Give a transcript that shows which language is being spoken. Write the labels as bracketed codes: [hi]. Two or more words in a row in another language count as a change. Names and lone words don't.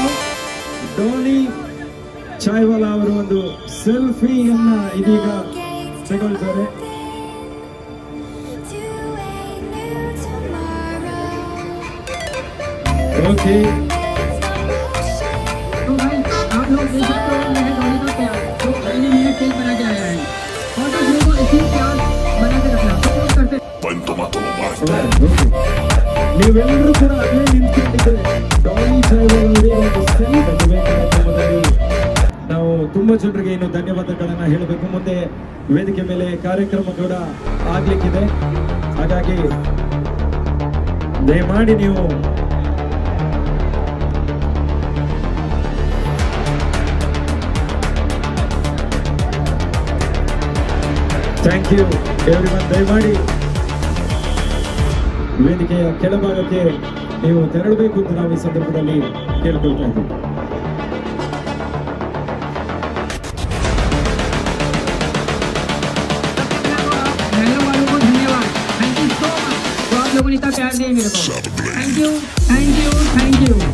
[kn] ಡಾಲಿ ಚಾಯ್ವಾಲಾ ಅವರು ಒಂದು ಸೆಲ್ಫಿಯನ್ನ ಇದೀಗ ತಗೊಳ್ತಾರೆ. [hi] ओके, तो भाई आप लोग देख सकते हो मेरे डॉली का प्यार जो पहले मेरे केक बना के आया है और तो लोगों को इसी प्यार बना के रखना सपोर्ट करते [kn] ನೀವೆಲ್ಲರೂ ಕೂಡ ಅಲ್ಲೇ ನಿಂತ್ಕೊಂಡಿದ್ರೆ ಡಾಲಿ ಚಾಯ್ವಾಲಾ ಅವರಿಗೆ ಒಂದು ಸೆಲ್ಫಿ ಮೊದಲು ನಾವು ತುಂಬಾ ಜನರಿಗೆ ಇನ್ನು ಧನ್ಯವಾದಗಳನ್ನ ಹೇಳಬೇಕು. ಮುಂದೆ ವೇದಿಕೆ ಮೇಲೆ ಕಾರ್ಯಕ್ರಮ ಕೂಡ ಆಗ್ಲಿಕ್ಕಿದೆ. ಹಾಗಾಗಿ ದಯಮಾಡಿ ನೀವು [en] thank you everyone. [kn] ದಯಮಾಡಿ ವೇದಿಕೆಯ ಕೆಳಭಾಗಕ್ಕೆ ನೀವು ತೆರಳಬೇಕು ಅಂತ ನಾವು ಈ ಸಂದರ್ಭದಲ್ಲಿ ಕೇಳ್ಕೊಳ್ತಾ ಇದ್ದೀವಿ. [hi] लोगों ने इतना प्यार दिया मेरे को. [en] thank you.